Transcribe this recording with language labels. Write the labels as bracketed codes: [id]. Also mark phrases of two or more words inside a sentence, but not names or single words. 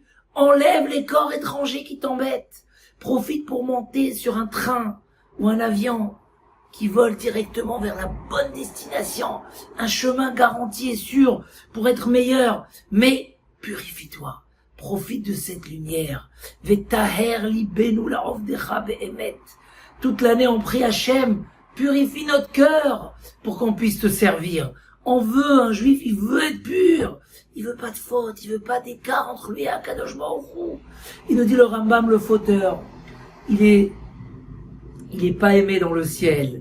[fr] Enlève les corps étrangers qui t'embêtent. Profite pour monter sur un train ou un avion qui vole directement vers la bonne destination. Un chemin garanti et sûr pour être meilleur. Mais purifie-toi. Profite de cette lumière. [he] וטהר לבנו לעבדך באמת. [fr] Toute l'année on prie Hachem. Purifie notre cœur pour qu'on puisse te servir. On veut, un juif, il veut être pur. Il veut pas de faute, il veut pas d'écart entre lui et [he] הקדוש ברוך הוא. [fr] Il nous dit le Rambam, le fauteur. Il est pas aimé dans le ciel.